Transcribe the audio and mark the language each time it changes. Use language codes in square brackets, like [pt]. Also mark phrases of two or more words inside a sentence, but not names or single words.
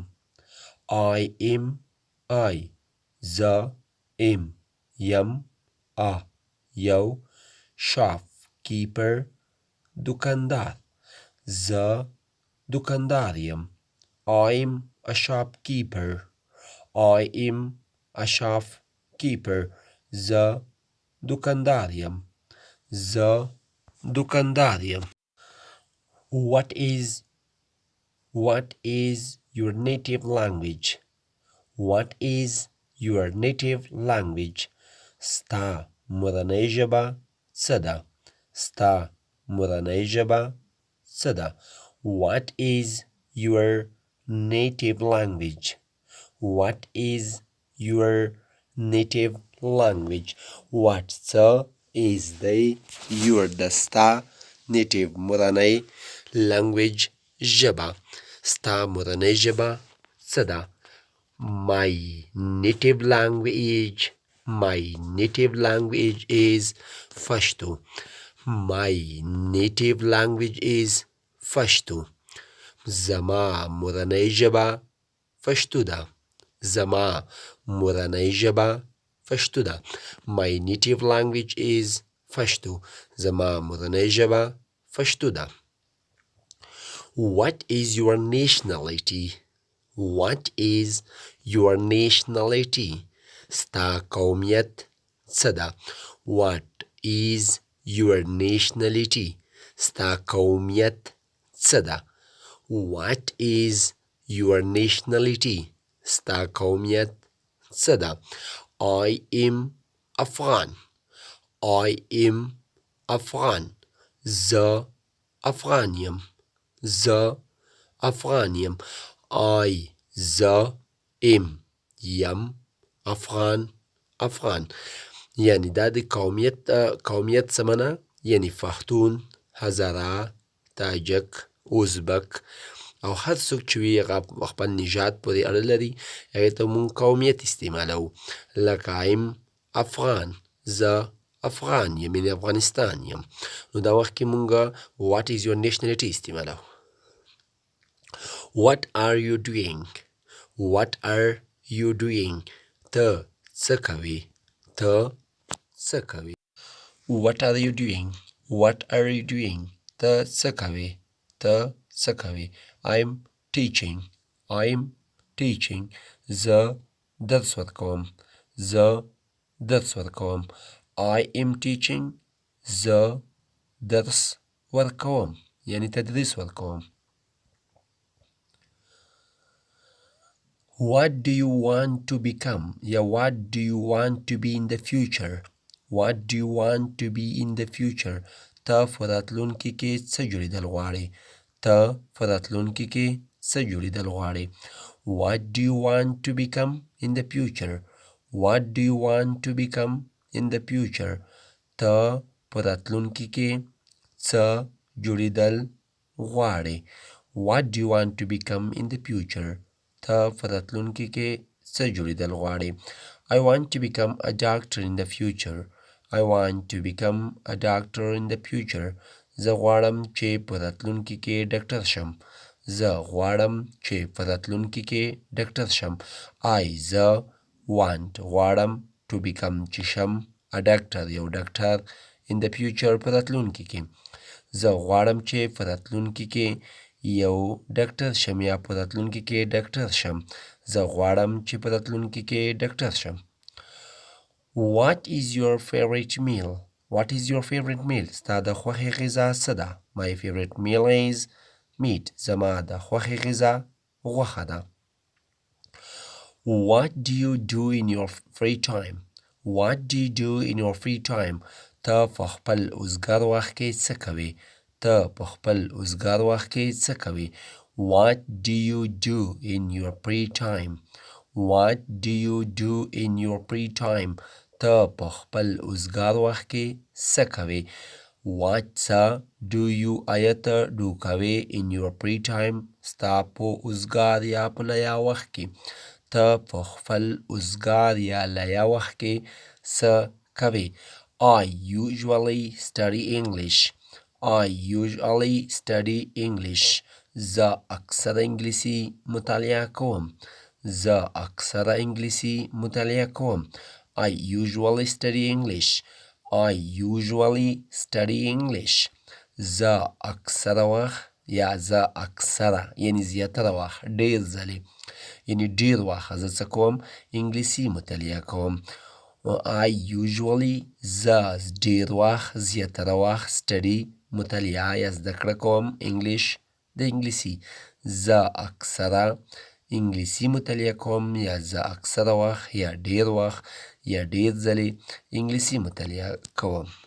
[en] I am I [ps] زه am یم a یو shopkeeper دکاندار زه دکاندار یم. [en] I am a shopkeeper. I am a shopkeeper. [ps] زه دکاندار یم. زه دکاندار یم. [en] What is your native language? What is your native language? [ps] ستا مورنۍ ژبه څه ده؟ ستا مورنۍ ژبه څه ده؟ [en] What is your native language? What is your native language? [ps] What څه [en] is the your [ps] د ستا native مورنۍ language ژبه ستا مورنۍ ژبه څه ده؟ [en] My native language is Pashto. My native language is Pashto. [ps] زما مورنۍ ژبه پښتو ده. زما مورنۍ ژبه پښتو ده. [en] My native language is Pashto. [ps] زما مورنۍ ژبه پښتو ده. [en] What is your nationality? What is your nationality? [ps] ستا قومیت څه ده؟ [en] What is your nationality? [ps] ستا قومیت څه ده؟ [en] What is your nationality? [ps] ستا قومیت څه ده؟ [en] I am Afghan. I am Afghan. [ps] زه افغان یم. زه افغان یم. I زه am یم افغان افغان یعنی دا د قومیت څه معنی یعنی پښتون هزاره تاجک ازبک او هر څوک چې وي هغه خپل نژاد پورې اړه لري هغې ته مونږ قومیت استعمالوو لکه ایم افغان زه افغان یم یعنې افغانستان یم نو دا وخت کې مونږ [en] what is your nationality [ps] استعمالوو [en] What are you doing? What are you doing? [ps] ته څه کوې ته څه کوې [en] What are you doing? What are you doing? [ps] ته څه کوې ته څه کوي. [en] I'm teaching. I'm teaching. [ps] زه درس ورکوم. زه درس ورکوم. [en] I am teaching. [ps] زه درس ورکوم یعنی تدریس ورکوم. [en] What do you want to become یا what do you want to be in the future. What do you want to be in the future. [ps] ته په راتلونکي کې څه جوړېدل غواړې. ته په راتلونکي کې څه جوړېدل غواړې. [en] What do you want to become in the future. What do you want to become in the future. [ps] ته په راتلونکي کې څه جوړېدل غواړې. [en] What do you want to become in the future. [ps] ته په راتلونکي کې څه جوړېدل غواړې. [en] I want to become a doctor in the future. I want to become a doctor in the future. [ps] زه غواړم چې په راتلونکي کې ډاکټر شم. زه غواړم چې په راتلونکي کې ډاکټر شم. زه want غواړم [en] to become [ps] چې شم [en] a doctor [ps] یو ډاکټر [en] in the future [ps] په راتلونکي کې. زه غواړم چې په راتلونکي کې یو ډاکټر شم یا په راتلونکي کې ډاکټر شم. زه غواړم چې په راتلونکي کې ډاکټر شم. [en] What is your favorite meal. What is your favorite meal. [ps] ستا د خوښې غذا څه ده. [en] My favorite meal is meat. [ps] زما د خوښې غذا غوښه ده. [en] What do you do in your free time. What do you do in your free time. [ps] ته په خپل اوزګار وخت کې څه کوې. ته په خپل اوزګار وخت کې څه کوې. [en] What do you do in your free time. What do you do in your free time. [ps] ته په خپل اوزګار وخت کې څه کوې. [en] What څه do you [ps] آیا ته ډو کوې [en] in your free time. [ps] ستا په اوزګار یا په لیا وخت کې. ته په خپل اوزګار یا لیا وخت کې څه کوې. [en] I usually study English. I usually study English. [ps] زه اکثره انګلیسي مطالعه کوم. زه اکثره انګلیسي مطالعه کوم. [en] I usually study English. I usually study English. [ps] زه اکثره وخت یا زه اکثره یعنی زیاتره وخت ډیر ځلې یعنی ډیر وخت زه څه کوم انګلیسي مطالعه کوم. [en] I usually [ps] زه ډیر وخت زیاتره وخت study مطالعه یا زده کړه کوم انګلیش د انګلیسي. زه اکثره انګلیسي مطالعه کوم یا زه اکثره وخت یا ډیر وخت یا ډیر ځلې انګلیسي مطالعه کوم.